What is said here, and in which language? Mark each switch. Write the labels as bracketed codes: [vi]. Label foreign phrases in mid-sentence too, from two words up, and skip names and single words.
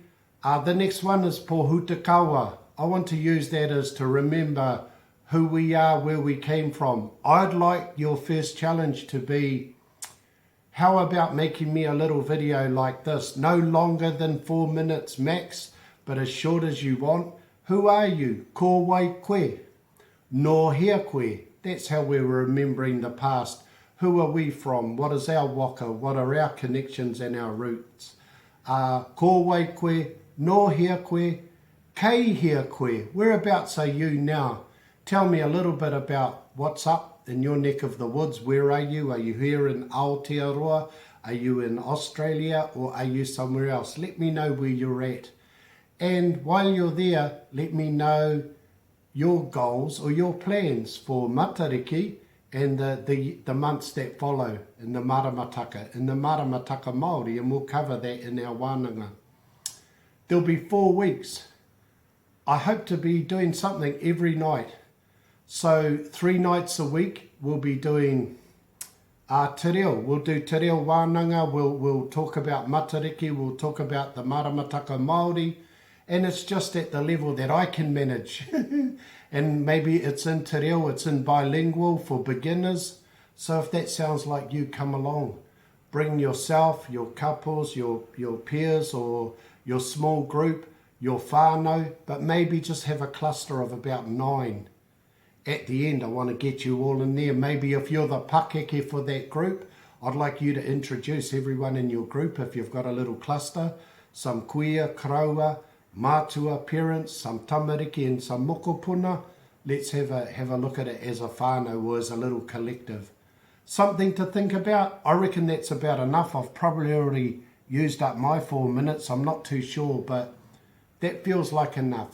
[en] The next one is Pohutakawa. I want to use that as to remember who we are, where we came from. I'd like your first challenge to be, how about making me a little video like this? No longer than 4 minutes max, but as short as you want. Who are you? [mi] Ko wai koe. No hea koe. [en] That's how we're remembering the past. Who are we from? What is our waka? What are our connections and our roots? [mi] Ko wai koe. No hea koe. Kei hea koe, [en] whereabouts are you now? Tell me a little bit about what's up in your neck of the woods. Where are you? Are you here in Aotearoa? Are you in Australia? Or are you somewhere else? Let me know where you're at. And while you're there, let me know your goals or your plans for Matariki and the months that follow in the [mi] maramataka Māori, [en] and we'll cover that in our wānanga. There'll be 4 weeks. I hope to be doing something every night. So 3 nights a week we'll be doing [mi] te reo. [en] We'll do [mi] te reo wānanga, [en] we'll talk about Matariki, we'll talk about the [mi] maramataka Māori, [en] and it's just at the level that I can manage. And maybe it's in [mi] te reo, [en] it's in bilingual for beginners. So if that sounds like you, come along. Bring yourself, your couples, your peers, or your small group, your whānau, but maybe just have a cluster of about 9. At the end, I want to get you all in there. Maybe if you're the pakeke for that group, I'd like you to introduce everyone in your group if you've got a little cluster. Some [mi] kuia, kraua, mātua [en] parents, some tamariki and some mokopuna. Let's have a look at it as a whānau or as a little collective. Something to think about. I reckon that's about enough. I've probably already used up my 4 minutes. I'm not too sure, but that feels like enough.